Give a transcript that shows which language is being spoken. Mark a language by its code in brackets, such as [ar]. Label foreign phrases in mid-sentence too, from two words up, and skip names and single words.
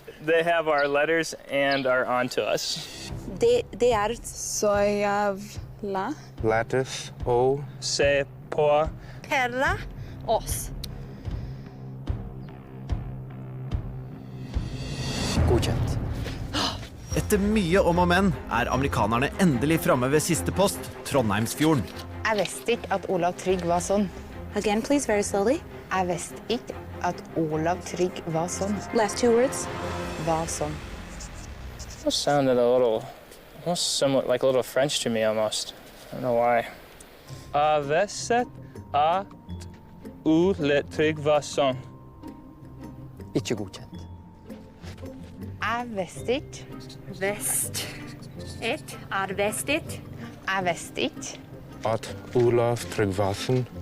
[en] They have our letters and are on to us. [no] Det Så jævla. Lattice, o. Se på. Perra oss. Godkjent. Etter mye om og men er amerikanerne endelig framme ved siste post, Trondheimsfjorden. Jeg visste ikke at Olav Trygg var sånn. [en] Again, please, very slowly. Jeg visste ikke at Olav Trygg var sånn. Last two words. [no] Var sånn. [en] It sounded almost somewhat like a little French to me almost. I don't know why. [no] Jeg visste at Olav Trygg var sånn. Ikke godkjent. Jeg visste ikke. Vest. Et er vestet. Jeg visste ikke. At Olav Tryggvason.